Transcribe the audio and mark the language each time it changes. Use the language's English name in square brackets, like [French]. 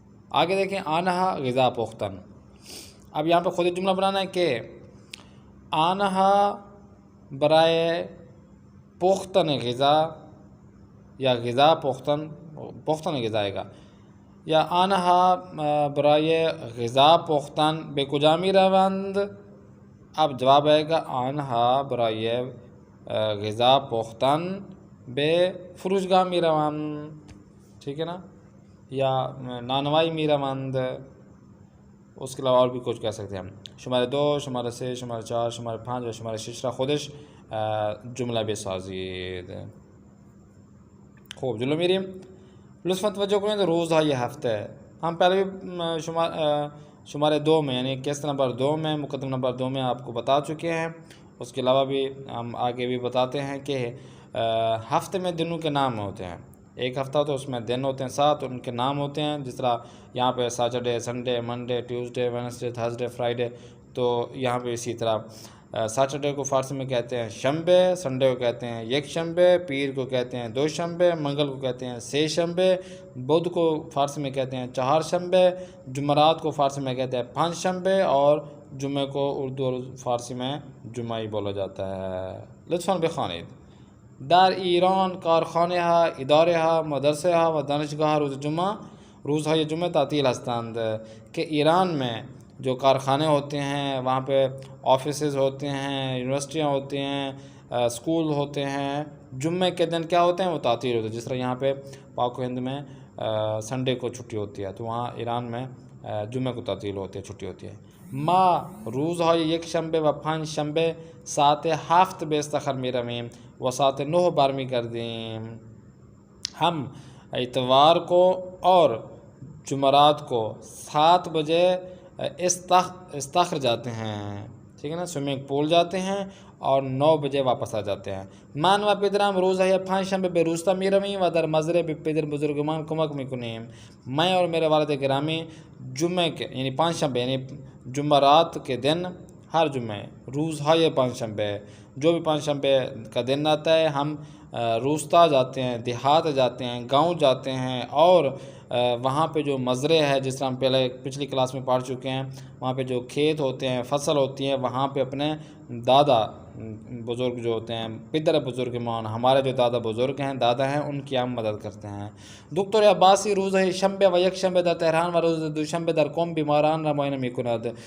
[Urdu] آگے دیکھیں [Persian] آنہا غذا پختن. [Urdu] اب یہاں پہ خود جملہ بنانا ہے کہ [Persian] آنہا برائے پختن غذا [Urdu] یا غذا پختن غذا آئے گا یا [Persian] آنہا برائے غذا پختن بے کجا می روند. [Urdu] اب جواب آئے گا [Persian] آنہا برائے غذا پختن بے فروشگاہ می روند. [Urdu] ٹھیک ہے نا. [Persian] یا نانوائی می روند. [Urdu] اس کے علاوہ اور بھی کچھ کہہ سکتے ہیں ہم. [Persian] شماره 2 شماره 3 شماره 4 شماره 5 و شماره 6 را خودش جمله بسازید. خوب جلو میریم. لطفاً توجه کنید روزهای هفته. [Urdu] ہم پہلے بھی شماره 2 میں یعنی قسط نمبر 2 میں مقدم نمبر 2 میں آپ کو بتا چکے ہیں. اس کے علاوہ بھی ہم آگے بھی بتاتے ہیں کہ ہفتے میں دنوں کے نام ہوتے ہیں. ایک ہفتہ تو اس میں دن ہوتے ہیں 7 ان کے نام ہوتے ہیں. جس طرح یہاں پہ Saturday Sunday Monday Tuesday Wednesday Thursday Friday. تو یہاں پہ اسی طرح سیٹرڈے کو فارسی میں کہتے ہیں شنبے, سنڈے کو کہتے ہیں یک شنبے, پیر کو کہتے ہیں دو شنبے, منگل کو کہتے ہیں سے شنبے, بدھ کو فارسی میں کہتے ہیں چہار شنبے, جمعرات کو فارسی میں کہتے ہیں پانچ شنبے, اور جمعے کو اردو اور فارسی میں جمعہ ہی بولا جاتا ہے. [Persian] لطفاً بخوانید. در ایران کارخانه ها اداره ها مدرسه ها و دانشگاه روز جمعه روزهای جمعه تعطیل هستند. [Urdu] کہ ایران میں جو کارخانے ہوتے ہیں وہاں پہ آفیسز ہوتے ہیں, یونیورسٹیاں ہوتی ہیں, اسکول ہوتے ہیں, جمعے کے دن کیا ہوتے ہیں وہ تعطیل ہوتے ہیں. جس طرح یہاں پہ پاک و ہند میں سنڈے کو چھٹی ہوتی ہے تو وہاں ایران میں جمعے کو تعطیل ہوتی ہے, چھٹی ہوتی ہے. [Persian] ما روزهای یک شنبه و پنج شنبه ساعت 7 به استخر می رویم و ساعت 9 برمی گردیم. [Urdu] ہم اتوار کو اور جمعرات کو 7 بجے استخر جاتے ہیں. ٹھیک ہے نا, سوئمنگ پول جاتے ہیں اور 9 بجے واپس آ جاتے ہیں. [Persian] من و پدرم روزهای پنجشنبه به روستا می رویم و در مزرعه به پدر بزرگمان کمک می کنیم. [Urdu] میں اور میرے والد گرامی جمعے کے یعنی پانچشنبے یعنی جمعرات کے دن ہر جمعے [Persian] روزهای پانچشنبے [Urdu] جو بھی پانچشنبے کا دن آتا ہے ہم روستا جاتے ہیں, دیہات جاتے ہیں, گاؤں جاتے ہیں, اور وہاں پہ جو مزرعے ہے جس طرح ہم پچھلی کلاس میں پڑھ چکے ہیں وہاں پہ جو کھیت ہوتے ہیں فصل ہوتی ہے وہاں پہ اپنے دادا بزرگ جو ہوتے ہیں [Persian] پدر بزرگ مان [Urdu] ہمارے جو دادا بزرگ ہیں دادا ہیں ان کی ہم مدد کرتے ہیں. [Persian] دکتر عباسی روز شنبه و یک شنبه در تهران و روز دوشنبه در قم بیماران را معاینه میکند.